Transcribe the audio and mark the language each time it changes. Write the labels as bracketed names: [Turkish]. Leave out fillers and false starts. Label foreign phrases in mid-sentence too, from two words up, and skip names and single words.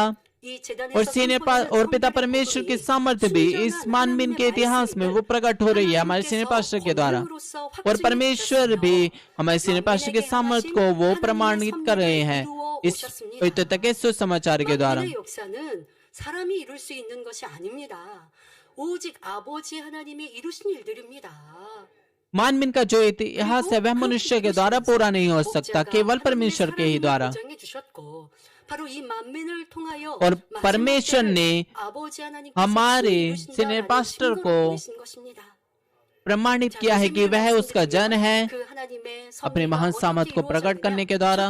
[Hindi] और और पिता परमेश्वर की सामर्थ्य भी इस मानवीन के इतिहास में वो प्रकट हो रही है हमारे [English] senior pastor [Hindi] के द्वारा, और परमेश्वर भी हमारे [English] senior pastor [Hindi] के सामर्थ्य को वो प्रमाणित कर रहे हैं इस पवित्रता के सुसमाचार के द्वारा। [Korean] 사람이 이룰 수 있는 것이 아닙니다. 오직 아버지 하나님이 이루신 일들입니다. [Hindi] मानवीन का जो इतिहास है वह मनुष्य के द्वारा पूरा नहीं हो सकता, केवल परमेश्वर के ही द्वारा। और परमेश्वर ने हमारे [English] senior pastor [Hindi] को प्रमाणित किया है कि वह उसका जन है अपने महान सामर्थ को प्रकट करने के द्वारा।